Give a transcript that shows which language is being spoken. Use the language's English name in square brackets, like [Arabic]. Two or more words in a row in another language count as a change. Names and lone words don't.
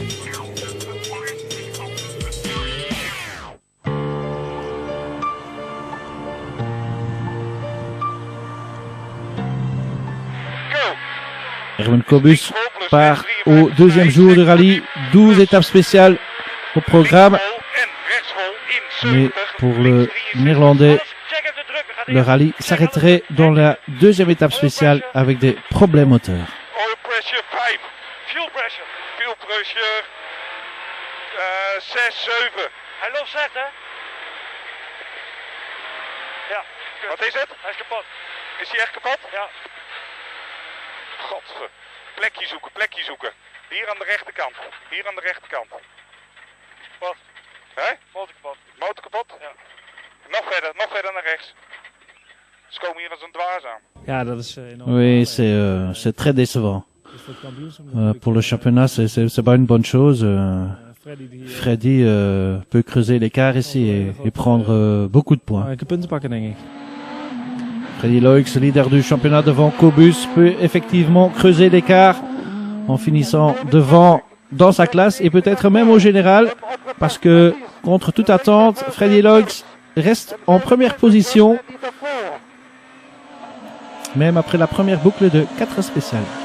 [French] Herman Kobus part au deuxième jour de rallye, 12 étapes spéciales au programme. Mais pour le Néerlandais, le rallye s'arrêterait dans la deuxième étape spéciale avec des problèmes moteurs. [English] Oil pressure 5, fuel pressure 6, 7. [Dutch] Hij loopt slecht, hè? Ja. Wat is het? Hij is kapot. Is hij echt kapot? Ja. Godver. Plekje zoeken. Hier aan de rechterkant. Wat? Hé? Motor kapot. Motor kapot? Ja. Nog verder naar rechts. Ze komen hier als een dwaas aan. Ja, dat is enorm. [French] Oui, c'est très décevant. Pour le championnat, c'est pas une bonne chose. Freddy peut creuser l'écart ici et prendre beaucoup de points. [Dutch] Ik kan punten pakken, denk ik. [French] Freddy Loix, leader du championnat devant Kobus, peut effectivement creuser l'écart en finissant devant dans sa classe et peut-être même au général, parce que contre toute attente, Freddy Loix reste en première position, même après la première boucle de 4 spéciales.